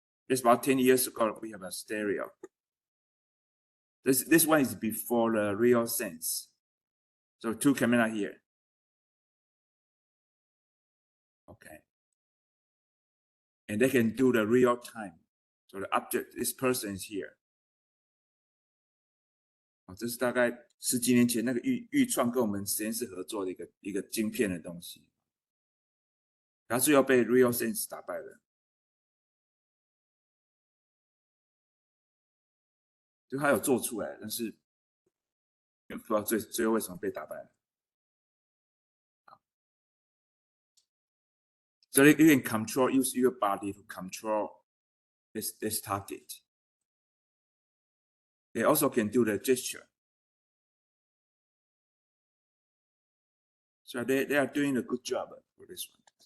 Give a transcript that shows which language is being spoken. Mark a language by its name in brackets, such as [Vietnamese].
[English] Just about 10 years ago, we have a stereo. This one is before the real sense. So 2 camera here. Okay. And they can do the real time. So the object, this person is here. [Chinese] 这是大概10几年前那个预创跟我们实验室合作的一个晶片的东西，它最后被 RealSense 打败了，就他有做出来，但是不知道最后为什么被打败了。 [English] So you can use your body to control this target. They also can do the gesture. So they are doing a good job for this one.